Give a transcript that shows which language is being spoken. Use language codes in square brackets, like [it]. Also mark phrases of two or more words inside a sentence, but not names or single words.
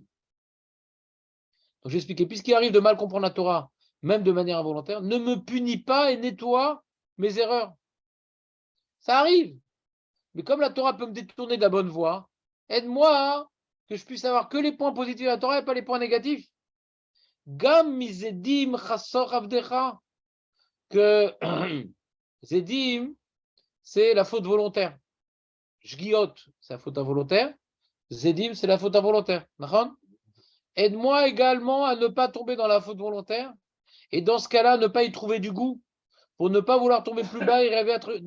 [fr] Donc, j'ai expliqué, puisqu'il arrive de mal comprendre la Torah, même de manière involontaire, ne me punis pas et nettoie mes erreurs. Ça arrive. Mais comme la Torah peut me détourner de la bonne voie, aide-moi que je puisse avoir que les points positifs de la Torah et pas les points négatifs. [he] גם מזדים חשוך עבדך, [fr] que zedim, c'est la faute volontaire. Jgiot, c'est la faute involontaire. Zedim, c'est la faute involontaire. D'accord? Aide-moi également à ne pas tomber dans la faute volontaire. Et dans ce cas-là, ne pas y trouver du goût. Pour ne pas vouloir tomber plus bas et rêver à truc.